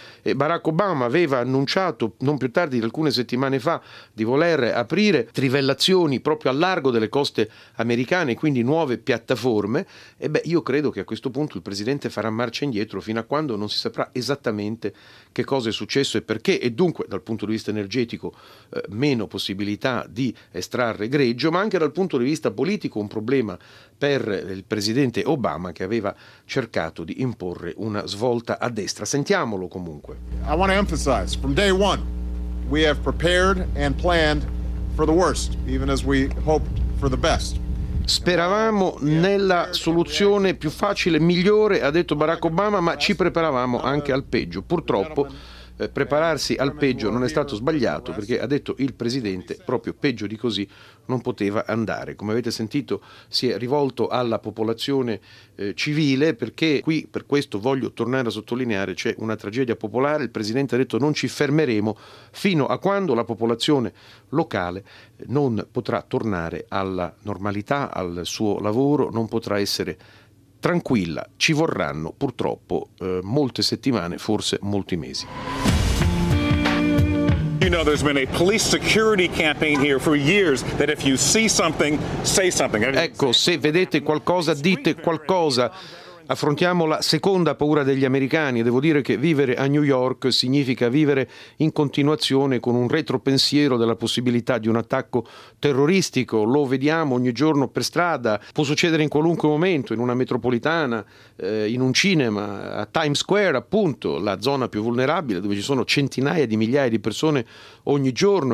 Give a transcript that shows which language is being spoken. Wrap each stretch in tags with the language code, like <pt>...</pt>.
<it>Barack Obama aveva annunciato non più tardi di alcune settimane fa di voler aprire trivellazioni proprio al largo delle coste americane, quindi nuove piattaforme, e io credo che a questo punto il presidente farà marcia indietro fino a quando non si saprà esattamente che cosa è successo e perché, e dunque dal punto di vista energetico meno possibilità di estrarre greggio, ma anche dal punto di vista politico un problema per il presidente Obama, che aveva cercato di imporre una svolta a destra. Sentiamolo comunque.</it> <en>I want to emphasize, from day one, we have prepared and planned for the worst, even as we hoped for the best.</en> <it>Speravamo nella soluzione più facile, migliore, ha detto Barack Obama, ma ci preparavamo anche al peggio. Purtroppo prepararsi al peggio non è stato sbagliato, perché ha detto il presidente proprio peggio di così non poteva andare. Come avete sentito, si è rivolto alla popolazione civile, perché qui, per questo voglio tornare a sottolineare, c'è una tragedia popolare. Il presidente ha detto: non ci fermeremo fino a quando la popolazione locale non potrà tornare alla normalità, al suo lavoro, non potrà essere tranquilla. Ci vorranno purtroppo molte settimane, forse molti mesi.</it> <en>You know, there's been a police security campaign here for years that if you see something, say something.</en> <it>Ecco, se vedete qualcosa, dite qualcosa. Affrontiamo la seconda paura degli americani. Devo dire che vivere a New York significa vivere in continuazione con un retropensiero della possibilità di un attacco terroristico. Lo vediamo ogni giorno per strada. Può succedere in qualunque momento, in una metropolitana, in un cinema, a Times Square, appunto, la zona più vulnerabile, dove ci sono centinaia di migliaia di persone ogni giorno.</it>